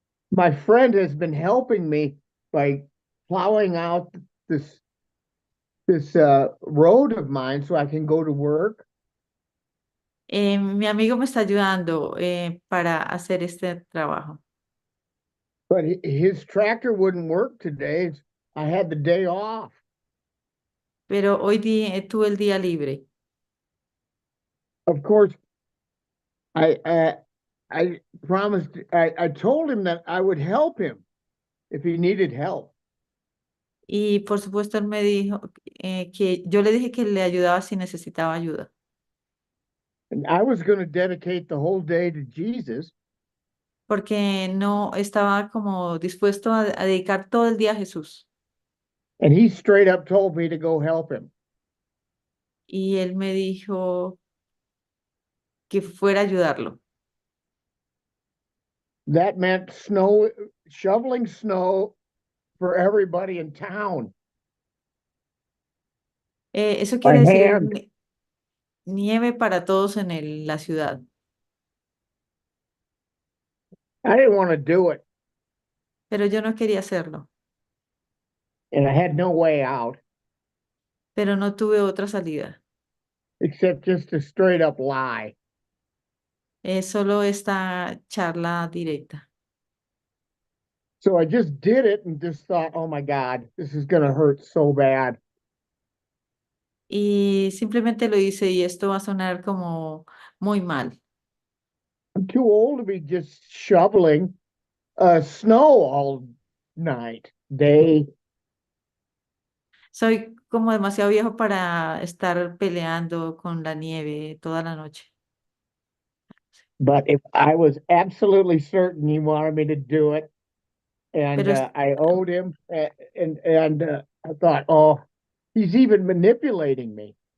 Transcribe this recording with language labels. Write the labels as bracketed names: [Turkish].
[English] My friend has been helping me by plowing out this road of mine so I can go to work. [Spanish] Mi amigo me está ayudando para hacer este trabajo. [English] But his tractor wouldn't work today. I had the day off. [Spanish] Pero hoy tuve el día libre. [English] Of course, I promised, I told him that I would help him if he needed help. [Spanish] Y por supuesto él me dijo que yo le dije que le ayudaba si necesitaba ayuda. [English] And I was going to dedicate the whole day to Jesus. [Spanish] Porque no estaba como dispuesto a dedicar todo el día a Jesús. [English] And he straight up told me to go help him. [Spanish] Y él me dijo que fuera a ayudarlo. [English] That meant shoveling snow for everybody in town. [Spanish] Eso [English] My [Spanish] quiere decir [English] hand. [Spanish] nieve para todos en la ciudad. [English] I didn't want to do it, [Spanish] Pero yo no quería hacerlo, [English] and I had no way out [Spanish] pero no tuve otra salida. [English] except just to straight up lie. [Spanish] Es solo esta charla directa. [English] So I just did it and just thought, oh my God, this is going to hurt so bad. [Spanish] Y simplemente lo hice y esto va a sonar como muy mal. [English] I'm too old to be just shoveling snow all night, day. [Spanish] Soy como demasiado viejo para estar peleando con la nieve toda la noche. [English] But if I was absolutely certain he wanted me to do it, and [Spanish] Pero es- [English] I owed him, and I thought, oh, he's even manipulating me.